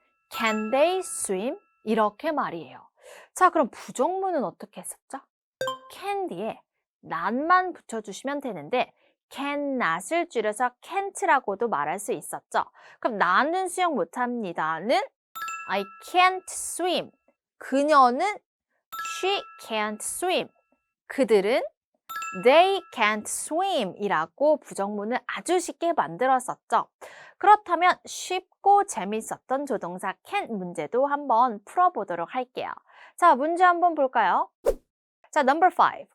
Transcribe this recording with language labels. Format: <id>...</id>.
<en>Can they swim?</en> <ko>이렇게 말이에요. 자, 그럼 부정문은 어떻게 했었죠? can 뒤에 not만 붙여주시면 되는데 cannot을 줄여서 can't라고도 말할 수 있었죠. 그럼 나는 수영 못합니다는</ko> <en>I can't swim.</en> <ko>그녀는</ko> <en>she can't swim.</en> <ko>그들은</ko> <en>they can't swim</en> <ko>이라고 부정문을 아주 쉽게 만들었었죠. 그렇다면 쉽고 재밌었던 조동사 can 문제도 한번 풀어보도록 할게요. 자, 문제 한번 볼까요? 자, number 5.</ko>